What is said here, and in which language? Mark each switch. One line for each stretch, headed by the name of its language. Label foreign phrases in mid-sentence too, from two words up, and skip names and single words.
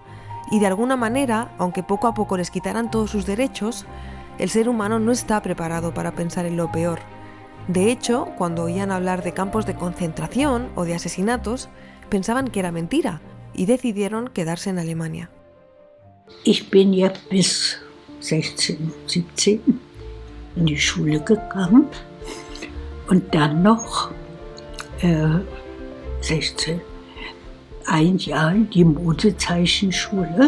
Spanish: Y de alguna manera, aunque poco a poco les quitaran todos sus derechos, el ser humano no está preparado para pensar en lo peor. De hecho, cuando oían hablar de campos de concentración o de asesinatos, pensaban que era mentira y decidieron quedarse en Alemania.
German: Ich bin ja bis 16, 17 in die Schule gegangen und dann noch 16, ein Jahr in die Modezeichenschule.